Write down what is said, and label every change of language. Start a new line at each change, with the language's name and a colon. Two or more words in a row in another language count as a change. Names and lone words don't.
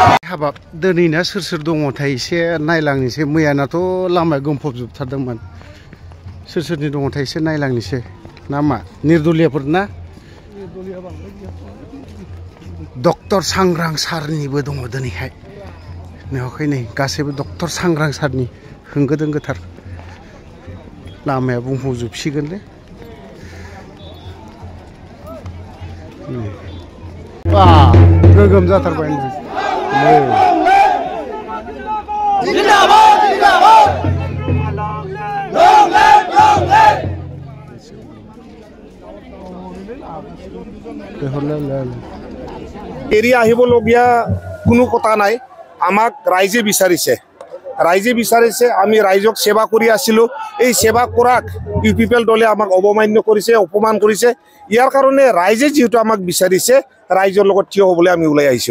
Bodo: हाबाब दिनैना सोर दङथाय एसे नायलांनोसै मैयानाथ' लामाया गोमफबजोबथारदोंमोन सोरनि दङथाय एसे नायलांनोसै ना मा निर्दलियाफोर ना डक्टर सांग्रां सारनिबो दङ दिनैहाय नुवाखै नै गासैबो डक्टर सांग्रां सारनि होंगो दोंगोथार लामाया बुंफबजोबसिगोनलै गोगोम जाथारबाय
Assamese: এৰি আহিবলগীয়া কোনো কথা নাই আমাক ৰাইজে বিচাৰিছে আমি ৰাইজক সেৱা কৰি আছিলো এই সেৱা কৰাক ইউপিপিএল দলে আমাক অবমান্য কৰিছে অপমান কৰিছে ইয়াৰ কাৰণে ৰাইজে যেহেতু আমাক বিচাৰিছে ৰাইজৰ লগত থিয় হ'বলৈ আমি ওলাই আহিছো